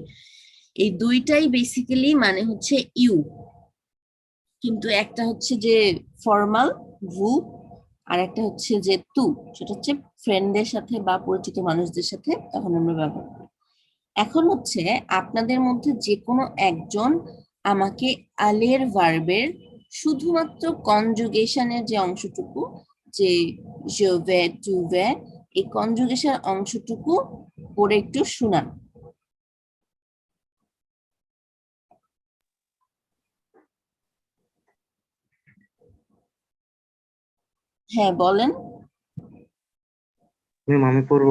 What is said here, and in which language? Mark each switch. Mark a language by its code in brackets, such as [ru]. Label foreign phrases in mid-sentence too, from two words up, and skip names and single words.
[bn] এই দুইটাই বেসিক্যালি মানে হচ্ছে ইউ, কিন্তু একটা হচ্ছে যে ফর্মাল ভু, আর একটা হচ্ছে যে তু, সেটা হচ্ছে ফ্রেন্ডদের সাথে বা পরিচিত মানুষদের সাথে তখন আমরা ব্যবহার করি। এখন হচ্ছে আপনাদের মধ্যে যে কোনো একজন আমাকে আলের ভার্বের শুধুমাত্র কনজুগেশনের যে অংশটুকু, যে [fr] je vais, tu vas, [bn] এই কনজুগেশন অংশটুকু পড়ে একটু শোনান। হ্যাঁ বলেন। ম্যাম আমি পড়বো।